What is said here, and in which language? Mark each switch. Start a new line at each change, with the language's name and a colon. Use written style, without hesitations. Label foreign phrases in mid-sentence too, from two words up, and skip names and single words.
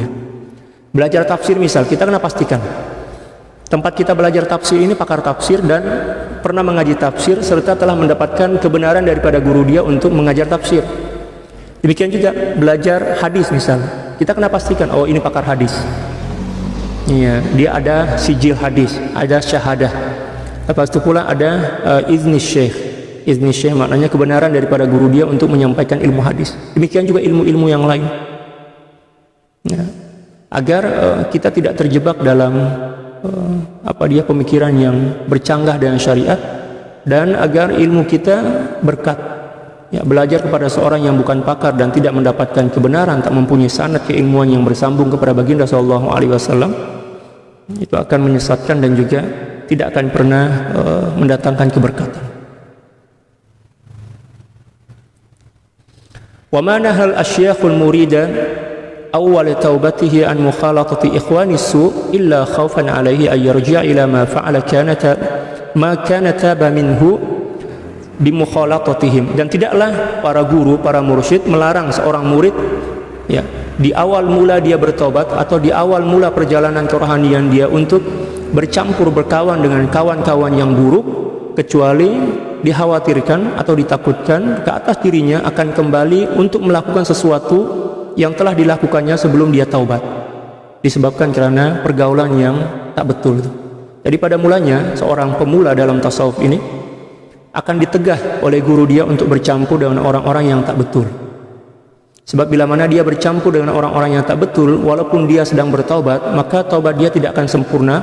Malay: Belajar tafsir misal, kita kena pastikan tempat kita belajar tafsir ini pakar tafsir dan pernah mengaji tafsir serta telah mendapatkan kebenaran daripada guru dia untuk mengajar tafsir. Demikian juga belajar hadis misal, kita kena pastikan oh ini pakar hadis. Iya, dia ada sijil hadis, ada syahadah. Lepas itu pula ada
Arabic: إذن الشيخ. إذن الشيخ
Malay: maknanya kebenaran daripada guru dia untuk menyampaikan ilmu hadis. Demikian juga ilmu-ilmu yang lain. Ya. Agar kita tidak terjebak dalam pemikiran yang bercanggah dengan syariat, dan agar ilmu kita berkat. Ya, belajar kepada seorang yang bukan pakar dan tidak mendapatkan kebenaran, tak mempunyai sanad keilmuan yang bersambung kepada baginda
Arabic: صلى الله عليه وسلم,
Malay: itu akan menyesatkan dan juga tidak akan pernah mendatangkan keberkatan.
Arabic: وما نهى الأشياخ المريد أول توبته عن مخالطة إخوان السوء إلا خوفا عليه أن يرجع إلى ما فعل ما كان تاب منه بمخالطتهم.
Malay: Dan tidaklah para guru, para mursyid melarang seorang murid ya di awal mula dia bertobat atau di awal mula perjalanan kerohanian dia untuk bercampur berkawan dengan kawan-kawan yang buruk, kecuali dikhawatirkan atau ditakutkan ke atas dirinya akan kembali untuk melakukan sesuatu yang telah dilakukannya sebelum dia taubat, disebabkan karena pergaulan yang tak betul. Jadi pada mulanya seorang pemula dalam tasawuf ini akan ditegah oleh guru dia untuk bercampur dengan orang-orang yang tak betul. Sebab bila mana dia bercampur dengan orang-orang yang tak betul, walaupun dia sedang bertaubat, maka taubat dia tidak akan sempurna.